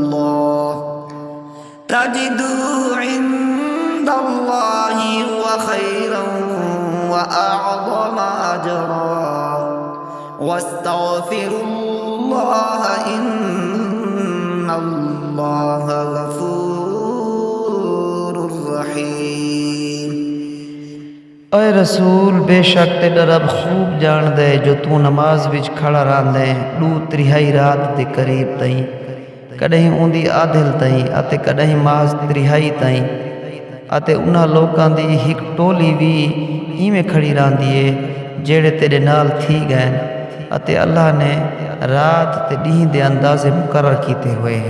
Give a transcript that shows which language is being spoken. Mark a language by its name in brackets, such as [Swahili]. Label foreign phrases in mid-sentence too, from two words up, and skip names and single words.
[Arabic] الله هو خيرا وأعظم أجرا واستغفروا الله إن الله غفور رحيم. [Saraiki] اے رسول بیشک تیرا رب خوب جاݨدے جو توں نماز وچ کھڑا راہندے 2/3 رات دے قریب تائیں، کݙاہیں اوندی ادھ تائیں اتے کݙاہیں ماز 3 تائیں، اتے انہاں لوکاں دی ہک ٹولی وی ایویں کھڑی راہندی ہے جیڑے تیرے نال تھی گئے اتے اللہ نے رات تے ݙینہہ دے اندازے مقرر کیتے ہوئے ہن.